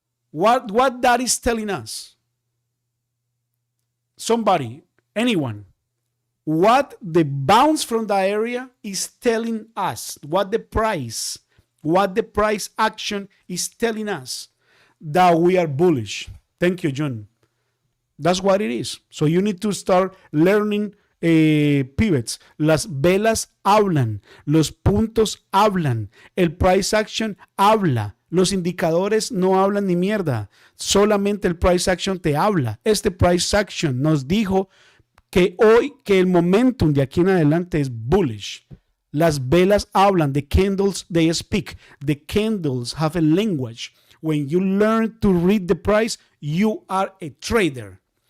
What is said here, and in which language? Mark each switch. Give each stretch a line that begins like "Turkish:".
English: What that is telling us? Somebody, anyone, what the bounce from that area is telling us, what the price action is telling us, that we are bullish. Thank you, John. That's what it is. So you need to start learning pivots.
Spanish: Las velas hablan, los puntos hablan, el price action habla. Los indicadores no hablan ni mierda, solamente el price action te habla. Este price action nos dijo que hoy, que el momentum de aquí en adelante es bullish. Las velas hablan,
English: the candles, they speak. The candles have a language. When you learn to read the price, you are a trader.